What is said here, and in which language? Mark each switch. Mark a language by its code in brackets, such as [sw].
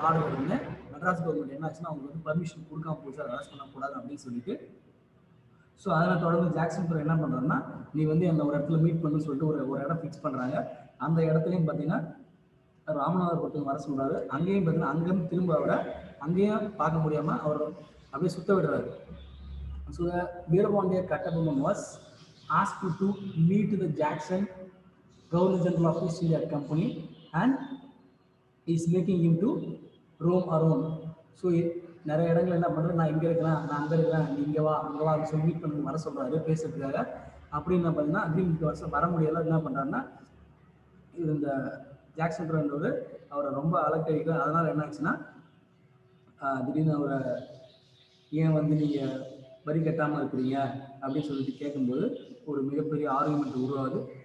[ta] Order வந்து Madras government என்ன ஆச்சுன்னா அவங்களுக்கு வந்து பர்மிஷன் கொடுக்காம போச்சு, அரெஸ்ட் பண்ணக்கூடாது அப்படின்னு சொல்லிட்டு. ஸோ அதில் தொடர்ந்து ஜாக்சன் துரை என்ன பண்ணுறாருன்னா, நீ வந்து என்ன ஒரு இடத்துல மீட் பண்ணுன்னு சொல்லிட்டு ஒரு இடம் ஃபிக்ஸ் பண்ணுறாங்க. அந்த இடத்துலையும் பார்த்தீங்கன்னா ராமநாதபுரத்துக்கு வர சொல்கிறாரு. அங்கேயும் பார்த்தீங்கன்னா அங்கேருந்து திரும்ப அவரை அங்கேயும் பார்க்க முடியாமல் அவர் அப்படியே சுத்த விடுறாரு. [en] So Veerapandiya Kattabomman was asked to meet the Jackson, Governor General of East India Company, and is making him to roam around. [ta] So நிறைய இடங்கள் என்ன பண்ணுறது, நான் இங்கே இருக்கிறேன், நான் அங்கே இருக்கிறேன், நீ இங்கே வா அங்கே வா அப்படின்னு சொல்லி மீட் பண்ணி வர சொல்கிறாரு பேசுறதுக்காக. அப்படின்னு பார்த்தீங்கன்னா அக்ரிமெண்ட் வருஷம் வர முடியலை. என்ன பண்ணுறாருன்னா, இந்த ஜாக்சன் துரைன்றவர் அவரை ரொம்ப அலக்கழிக்க. அதனால் என்ன ஆச்சுன்னா திடீர்னு அவரை ஏன் வந்து நீங்கள் வரி கட்டாமல் இருக்கிறீங்க அப்படின்னு சொல்லிட்டு கேட்கும்போது ஒரு மிகப்பெரிய ஆர்குமெண்ட் உருவாகுது.